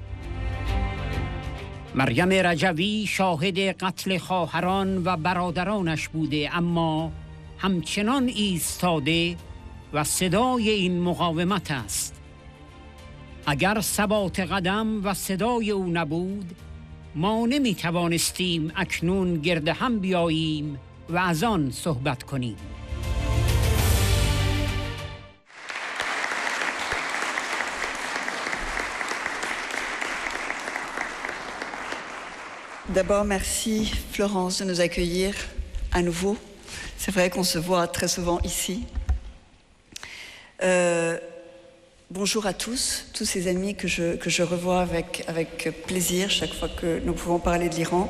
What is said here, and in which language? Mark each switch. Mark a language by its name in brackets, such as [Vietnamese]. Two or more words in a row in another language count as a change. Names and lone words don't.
[Persian] مریم رجوی شاهد قتل خواهران و برادرانش بوده، اما همچنان ایستاده و صدای این مقاومت است. اگر ثبات قدم و صدای او نبود، ما نمی توانستیم اکنون گرد هم بیاییم و از آن صحبت کنیم. [French] D'abord, merci Florence de nous accueillir à nouveau. C'est vrai qu'on se voit très souvent ici. Bonjour à tous ces amis que je revois avec plaisir chaque fois que nous pouvons parler de l'Iran.